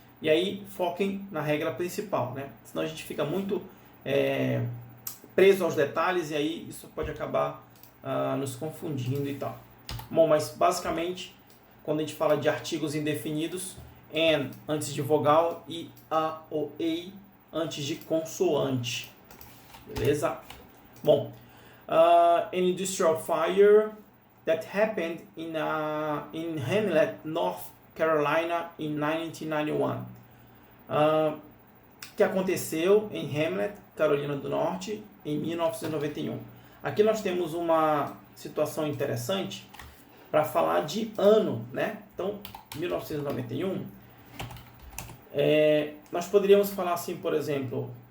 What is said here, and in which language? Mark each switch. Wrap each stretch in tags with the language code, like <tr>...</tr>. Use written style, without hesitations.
<pt>E aí foquem na regra principal, né? Senão a gente fica muito preso aos detalhes e aí isso pode acabar nos confundindo e tal. Bom, mas basicamente, quando a gente fala de artigos indefinidos, an antes de vogal e a ou a antes de consoante. Beleza?</pt> <en>Bom, an industrial fire that happened in Hamlet, North Carolina in 1991.</en> <pt>Que aconteceu em Hamlet, Carolina do Norte, em 1991. Aqui nós temos uma situação interessante para falar de ano, né? Então, 1991, nós poderíamos falar assim, por exemplo,</pt>